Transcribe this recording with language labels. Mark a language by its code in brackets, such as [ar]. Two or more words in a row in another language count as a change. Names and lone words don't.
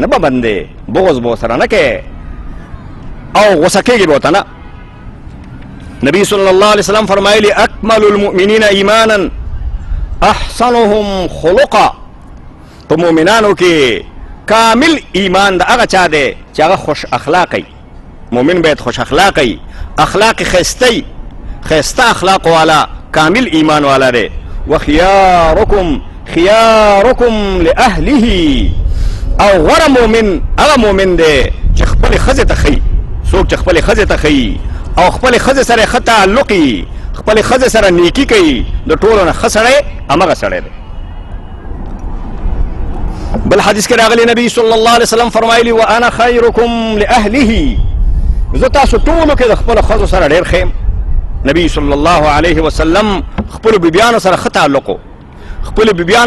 [ps] به بندې بغض به ورسره نه کوې او غوسه کېږي به ورته نه نبی [ar] صلی الله علیه وسلم [ps] فرمایلی [ar] اکمل المؤمنین ایمانا احسنهم خلقا [ps] په مؤمنانو کې کامل ایمان د هغه چا دی چې هغه خوش اخلاقی مؤمن باید خوش اخلاقی اخلاق ښایسته ښایسته اخلاق والا کامل ایمان والا دی [ar] وخياركم خياركم لأهله [ps] او غره مؤمن هغه مؤمن دی چې خپلې ښځې ته ښیي څوک چې خپلې ښځې ته ښیي او خپلې ښځې سره ښه تعلق وي خپلې ښځې سره نیکي کوي د ټولو نه ښه سړی همغه سړی دی بل حدیث کې راغلی نبی [ar] صلی الله علیه وسلم [ps] فرمایلی [ar] وانا خیرکم لاهله [ps] زه تاسو ټولو کې د خپلو ښځو سره ډېر ښه یم نبی [ar] صلی الله علیه وسلم [ps] خپلو بیبیانو سره ښه تعلق و خپلو بیبیانو